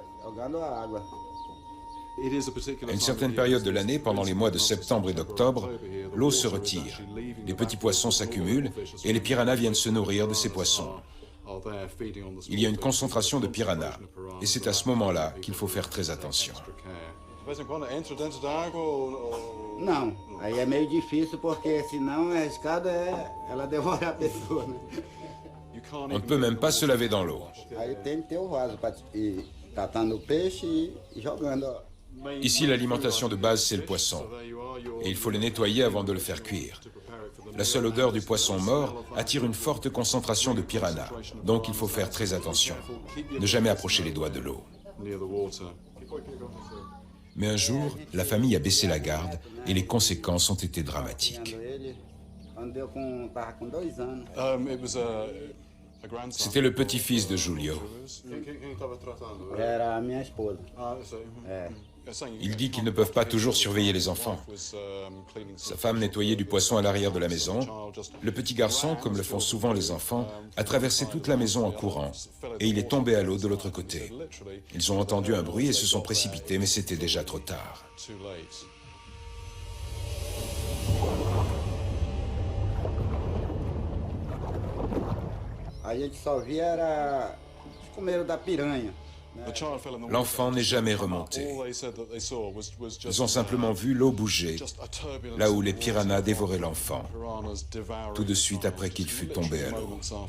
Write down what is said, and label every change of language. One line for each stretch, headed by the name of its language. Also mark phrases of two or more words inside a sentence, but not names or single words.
French: À une certaine période de l'année, pendant les mois de septembre et d'octobre, l'eau se retire, les petits poissons s'accumulent et les piranhas viennent se nourrir de ces poissons. Il y a une concentration de piranhas et c'est à ce moment-là qu'il faut faire très attention.
Portuguese: Não, aí é meio difícil porque senão a escada ela devora a pessoa, né?
French: On ne peut même pas se laver dans l'eau.
Portuguese: Aí tem que ter o vaso para ir catando o peixe e jogando.
French: Ici, l'alimentation de base, c'est le poisson. Et il faut le nettoyer avant de le faire cuire. La seule odeur du poisson mort attire une forte concentration de piranhas. Donc il faut faire très attention. Ne jamais approcher les doigts de l'eau. Mais un jour, la famille a baissé la garde et les conséquences ont été dramatiques. C'était le petit-fils de Julio.
Portuguese: Era a minha esposa.
French: Il dit qu'ils ne peuvent pas toujours surveiller les enfants. Sa femme nettoyait du poisson à l'arrière de la maison. Le petit garçon, comme le font souvent les enfants, a traversé toute la maison en courant et il est tombé à l'eau de l'autre côté. Ils ont entendu un bruit et se sont précipités, mais c'était déjà trop tard.
Portuguese: A gente só via era os comeiros da piranha.
French: L'enfant n'est jamais remonté. Ils ont simplement vu l'eau bouger, là où les piranhas dévoraient l'enfant, tout de suite après qu'il fut tombé à l'eau.